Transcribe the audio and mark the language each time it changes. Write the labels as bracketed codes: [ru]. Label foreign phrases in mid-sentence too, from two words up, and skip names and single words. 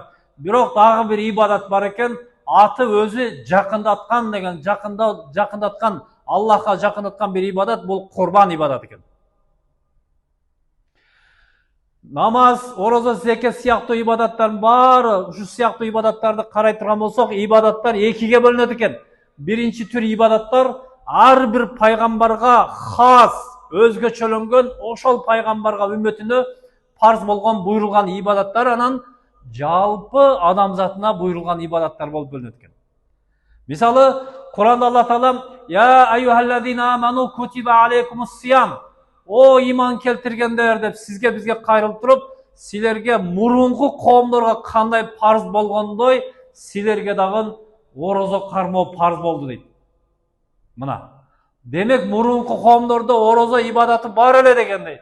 [ky] Бирок дагы бир ибадат бар экен, аты өзү жакындаткан деген, жакындаткан, Аллахка жакындаткан бир ибадат бул Курбан ибадат экен. Намаз, орозо, зекет сыяктуу ибадаттардын баары, ушу сыяктуу ибадаттарды карай турган болсок, ибадаттар экиге бөлүнөт экен. биринчи түр ibadаттар ар бир пайгамбарга хас, өзгөчөлөнгөн, ошол пайгамбарга үммөтүнө парз болгон, буйрулган ибадаттар анан жалпы адамзатына буйрулган ибадаттар болуп бөлүнөт экен. [ar] Мисалы, Куранда Алла Таала «يا أيها الذين آمنوا كتب عليكم الصيام». [ky] О иман келтиргендер деп сизге бизге кайрылып туруп, силерге мурунку коомдорго кандай парз болгондой, силерге дагы орозо кармоо парз болду дейт. Мына. Демек мурунку коомдордо орозо ибадаты бар эле дегендей.